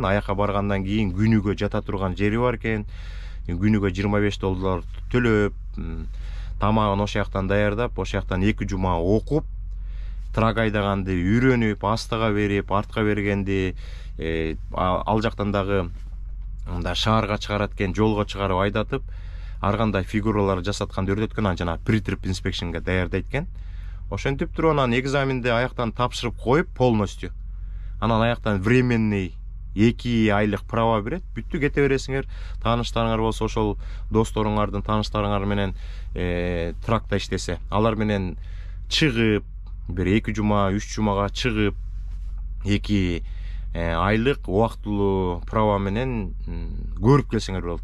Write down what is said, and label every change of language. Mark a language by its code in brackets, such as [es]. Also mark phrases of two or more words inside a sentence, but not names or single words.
[ky] Аяка баргандан кийин күнүгө жата турган жери бар экен. Күнүгө $25 төлөп, тамагын ошол жактан даярдап, ошол жактан 2 жума окуп, трак айдаганды үйрөнүп, астыга берип, артка бергенди, ал жактан дагы мында шаарга чыгарат экен, жолго чыгарып айдатып, ар кандай фигуралар жасатканды үйрөткөн, анан жана [en] pre-trip inspectionга [ky] даярдайт экен. Ошентип туруп анан экзаменди аяктан тапшырып коюп полностью. Анан аяктан временный 2 айлык права берет. Бүттү, кете бересиңер. Тааныштарыңар болсо, ошол досторуңардын тааныштарыңар менен тракта иштесе, алар менен чыгып, бир 2 жума, 3 жумага чыгып, 2 айлык убактылуу права менен көрүп келсеңер болот.